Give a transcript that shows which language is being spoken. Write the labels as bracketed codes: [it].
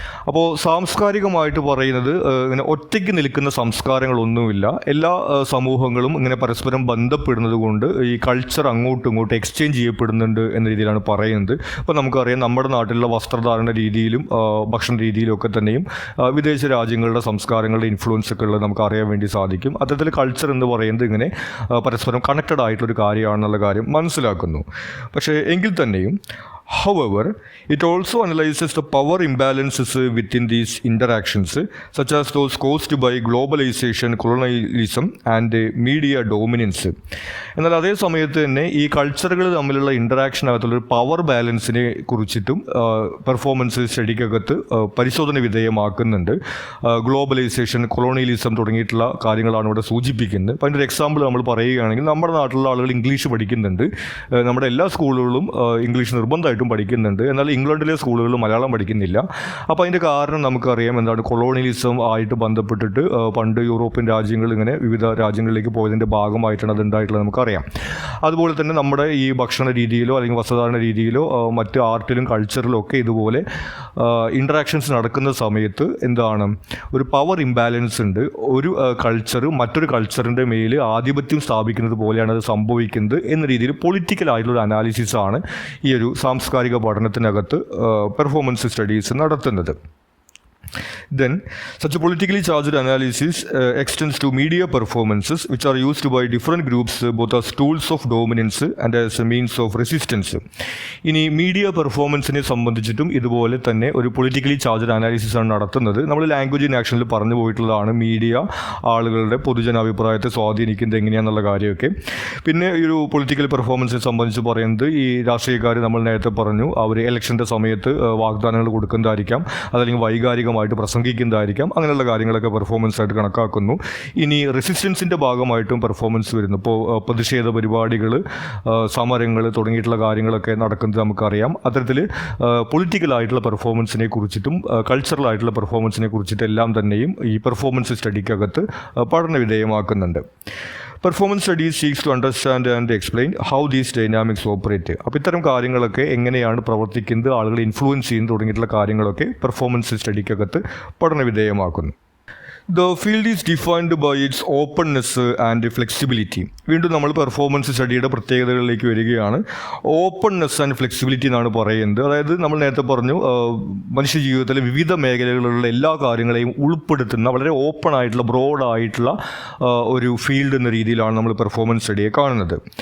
[ml] അപ്പോൾ സാംസ്കാരികമായിട്ട് പറയുന്നത് ഇങ്ങനെ ഒറ്റയ്ക്ക് നിൽക്കുന്ന സംസ്കാരങ്ങളൊന്നുമില്ല, എല്ലാ സമൂഹങ്ങളും ഇങ്ങനെ പരസ്പരം ബന്ധപ്പെടുന്നത് കൊണ്ട് ഈ കൾച്ചർ അങ്ങോട്ടും ഇങ്ങോട്ടും എക്സ്ചേഞ്ച് ചെയ്യപ്പെടുന്നുണ്ട് എന്ന രീതിയിലാണ് പറയുന്നത്. അപ്പോൾ നമുക്കറിയാം, നമ്മുടെ നാട്ടിലുള്ള വസ്ത്രധാരണ രീതിയിലും ഭക്ഷണ രീതിയിലും ഒക്കെ തന്നെയും വിദേശ രാജ്യങ്ങളുടെ സംസ്കാരങ്ങളുടെ ഇൻഫ്ലുവൻസ് ഒക്കെ ഉള്ളത് നമുക്ക് അറിയാൻ വേണ്ടി സാധിക്കും. അത്തരത്തിൽ കൾച്ചർ എന്ന് പറയുന്നത് ഇങ്ങനെ പരസ്പരം കണക്റ്റഡ് ആയിട്ടുള്ളൊരു കാര്യമാണെന്നുള്ള കാര്യം മനസ്സിലാക്കുന്നു. പക്ഷേ എങ്കിൽ തന്നെയും [en] however, it also analyzes the power imbalances within these interactions, such as those caused by globalization, colonialism and media dominance. [ml] എന്നാൽ അതേ സമയത്ത് തന്നെ ഈ കൾച്ചറുകൾ തമ്മിലുള്ള ഇൻറ്ററാക്ഷനകത്തുള്ളൊരു പവർ ബാലൻസിനെ കുറിച്ചിട്ടും പെർഫോമൻസ് സ്റ്റഡിക്കകത്ത് പരിശോധന വിധേയമാക്കുന്നുണ്ട്. ഗ്ലോബലൈസേഷൻ, കൊളോണിയലിസം തുടങ്ങിയിട്ടുള്ള കാര്യങ്ങളാണ് ഇവിടെ സൂചിപ്പിക്കുന്നത്. അപ്പോൾ അതിൻ്റെ ഒരു എക്സാമ്പിൾ നമ്മൾ പറയുകയാണെങ്കിൽ, നമ്മുടെ നാട്ടിലുള്ള ആളുകൾ ഇംഗ്ലീഷ് പഠിക്കുന്നുണ്ട്, നമ്മുടെ എല്ലാ സ്കൂളുകളിലും ഇംഗ്ലീഷ് നിർബന്ധമായിട്ടും പഠിക്കുന്നുണ്ട്. എന്നാൽ ഇംഗ്ലണ്ടിലെ സ്കൂളുകളിൽ മലയാളം പഠിക്കുന്നില്ല. അപ്പോൾ അതിൻ്റെ കാരണം നമുക്കറിയാം എന്താണ്, കൊളോണിയലിസം ആയിട്ട് ബന്ധപ്പെട്ടിട്ട് പണ്ട് യൂറോപ്യൻ രാജ്യങ്ങൾ ഇങ്ങനെ വിവിധ രാജ്യങ്ങളിലേക്ക് പോയതിൻ്റെ ഭാഗമായിട്ടാണ് അത് ഉണ്ടായിട്ടുള്ളത് നമുക്കറിയാം. അതുപോലെ തന്നെ നമ്മുടെ ഈ ഭക്ഷണ രീതിയിലോ അല്ലെങ്കിൽ വസ്ത്രധാരണ രീതിയിലോ മറ്റ് ആർട്ടിലും കൾച്ചറിലും ഒക്കെ ഇതുപോലെ ഇൻട്രാക്ഷൻസ് നടക്കുന്ന സമയത്ത് എന്താണ്, ഒരു പവർ ഇംബാലൻസ് ഉണ്ട്. ഒരു കൾച്ചർ മറ്റൊരു കൾച്ചറിൻ്റെ മേൽ ആധിപത്യം സ്ഥാപിക്കുന്നത് പോലെയാണ് അത് സംഭവിക്കുന്നത് എന്ന രീതിയിൽ പൊളിറ്റിക്കലായിട്ടുള്ള അനാലിസിസാണ് ഈ ഒരു സാംസ്കാരിക പഠനത്തിനകത്ത് പെർഫോമൻസ് സ്റ്റഡീസ് നടത്തുന്നത്. [en] Then, such a politically charged analysis extends to media performances, which are used by different groups both as tools of dominance and as a means of resistance. [ml] ഇനി മീഡിയ പെർഫോമൻസിനെ സംബന്ധിച്ചിട്ടും ഇതുപോലെ തന്നെ ഒരു പൊളിറ്റിക്കലി ചാർജ്ഡ് അനാലിസിസ് ആണ് നടത്തുന്നത്. നമ്മൾ language in ആക്ഷനിൽ പറഞ്ഞു പോയിട്ടുള്ളതാണ് media ആളുകളുടെ പൊതുജനാഭിപ്രായത്തെ സ്വാധീനിക്കുന്നത് എങ്ങനെയാണെന്നുള്ള കാര്യമൊക്കെ. പിന്നെ ഈ ഒരു പൊളിറ്റിക്കൽ പെർഫോമൻസിനെ സംബന്ധിച്ച് പറയുന്നത്, ഈ രാഷ്ട്രീയക്കാർ നമ്മൾ നേരത്തെ പറഞ്ഞു, അവർ ഇലക്ഷൻ്റെ സമയത്ത് വാഗ്ദാനങ്ങൾ കൊടുക്കുന്നതായിരിക്കാം, അതല്ലെങ്കിൽ വൈകാരികമായിട്ട് പ്രസംഗിക്കുന്നതായിരിക്കാം, അങ്ങനെയുള്ള കാര്യങ്ങളൊക്കെ പെർഫോമൻസ് ആയിട്ട് കണക്കാക്കുന്നു. ഇനി റെസിസ്റ്റൻസിൻ്റെ ഭാഗമായിട്ടും പെർഫോമൻസ് വരുന്നു. ഇപ്പോൾ പ്രതിഷേധ പരിപാടികൾ, സമരങ്ങൾ തുടങ്ങിയിട്ടുള്ള കാര്യങ്ങളൊക്കെ നടക്കുന്നത് നമുക്കറിയാം. അത്തരത്തിൽ പൊളിറ്റിക്കലായിട്ടുള്ള പെർഫോമൻസിനെ കുറിച്ചിട്ടും കൾച്ചറലായിട്ടുള്ള പെർഫോമൻസിനെ കുറിച്ചിട്ടെല്ലാം തന്നെയും ഈ പെർഫോമൻസ് സ്റ്റഡിക്കകത്ത് പഠന വിധേയമാക്കുന്നുണ്ട്. [en] Performance studies seeks to understand and explain how these dynamics operate. [ml] അപ്പോൾ ഇത്തരം കാര്യങ്ങളൊക്കെ എങ്ങനെയാണ് പ്രവർത്തിക്കുന്നത്, ആളുകളെ ഇൻഫ്ലുവൻസ് ചെയ്യുന്നത് തുടങ്ങിയിട്ടുള്ള കാര്യങ്ങളൊക്കെ പെർഫോമൻസ് സ്റ്റഡിക്കകത്ത് പഠന വിധേയമാക്കുന്നു. [en] The field is defined by its openness and flexibility. [ml] വീണ്ടും നമ്മൾ പെർഫോമൻസ് സ്റ്റഡിയുടെ പ്രത്യേകതകളിലേക്ക് വരികയാണ്. [en] openness and flexibility [ml] എന്നാണ് പറയുന്നത്. അതായത് നമ്മൾ നേരത്തെ പറഞ്ഞു, മനുഷ്യ ജീവിതത്തിലെ വിവിധ മേഖലകളിലുള്ള എല്ലാ കാര്യങ്ങളെയും ഉൾപ്പെടുത്തുന്ന വളരെ ഓപ്പൺ ആയിട്ടുള്ള ബ്രോഡായിട്ടുള്ള ഒരു ഫീൽഡ് എന്ന രീതിയിലാണ് നമ്മൾ പെർഫോമൻസ് സ്റ്റഡിയെ കാണുന്നത്.